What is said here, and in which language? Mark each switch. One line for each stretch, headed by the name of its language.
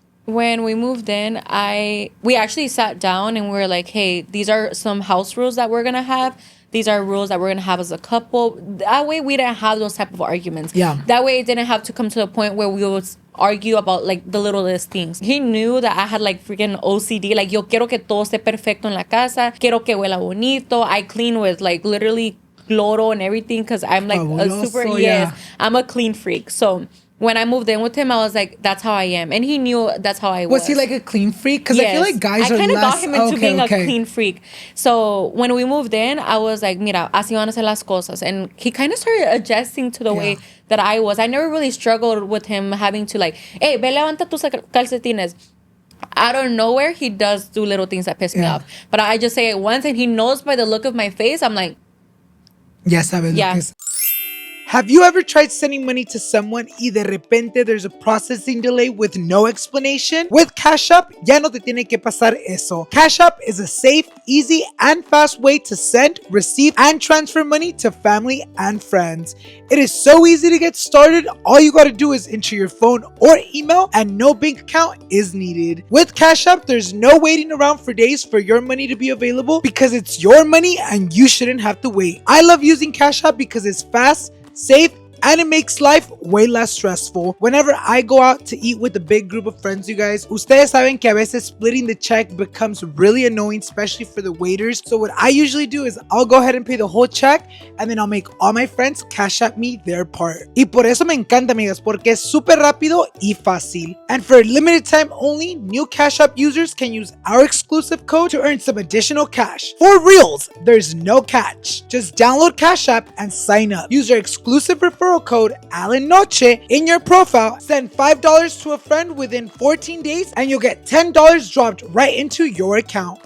English: When we moved in, we actually sat down and we were like, hey, these are some house rules that we're going to have. These are rules that we're going to have as a couple. That way we didn't have those type of arguments. Yeah. That way it didn't have to come to the point where we would argue about like the littlest things. He knew that I had like freaking OCD.
Spanish: Like, yo quiero que todo esté perfecto en la casa. Quiero que huela bonito.
English: I clean with like literally cloro and everything because I'm like I'm a clean freak. So when I moved in with him, I was like, that's how I am. And he knew that's how I was. Was he like a clean freak? Because I feel like guys are less... I kind of got him into being a clean freak. So when we moved in, I was like,
Spanish: mira, así van a ser las cosas.
English: And he kind of started adjusting to the way that I was. I never really struggled with him having to like, hey,
Spanish: ve, levanta tus calcetines.
English: Out of nowhere, he does do little things that piss me off. But I just say it once, and he knows by the look of my face, I'm like...
Spanish: Ya sabes lo que es.
English: Have you ever tried sending money to someone
Spanish: y de repente
English: there's a processing delay with no explanation?
Spanish: With Cash App, ya no te tiene que pasar eso.
English: Cash App is a safe, easy, and fast way to send, receive, and transfer money to family and friends. It is so easy to get started. All you gotta do is enter your phone or email and no bank account is needed. With Cash App, there's no waiting around for days for your money to be available because it's your money and you shouldn't have to wait. I love using Cash App because it's fast, safe, and it makes life way less stressful. Whenever I go out to eat with a big group of friends, you guys,
Spanish: ustedes saben que a veces
English: splitting the check becomes really annoying, especially for the waiters. So what I usually do is I'll go ahead and pay the whole check, and then I'll make all my friends cash at me their part.
Spanish: Y por eso me encanta, amigas, porque es súper rápido y fácil.
English: And for a limited time only, new Cash App users can use our exclusive code to earn some additional cash. For reals, there's no catch. Just download Cash App and sign up. Use our exclusive referral code Alannized in your profile. Send $5 to a friend within 14 days and you'll get $10 dropped right into your account.